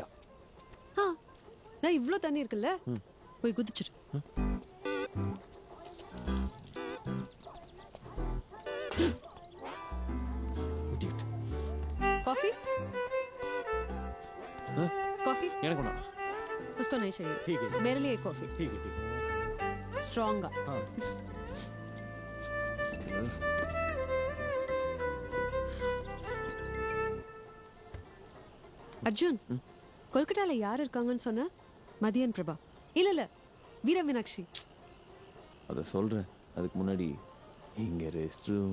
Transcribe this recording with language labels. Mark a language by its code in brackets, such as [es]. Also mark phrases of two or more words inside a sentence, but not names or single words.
[ta] நான் இவ்ளோ தண்ணி இருக்குல்ல, போய் குதிச்சிரு. [hi] कॉफी? कॉफी? [ta] எனக்கு வேணாம். [hi] उसको नहीं चाहिए. ठीक है. मेरे लिए एक कॉफी. ठीक है, ठीक है. स्ट्रॉन्ग. हाँ. [ta] அர்ஜுன், கொல்கட்டால யார் இருக்காங்கன்னு சொன்ன? மதியன் பிரபா. இல்ல இல்ல, வீர மீனாட்சி. அத சொல்றேன். அதுக்கு முன்னாடி இங்க ரெஸ்ட் ரூம்.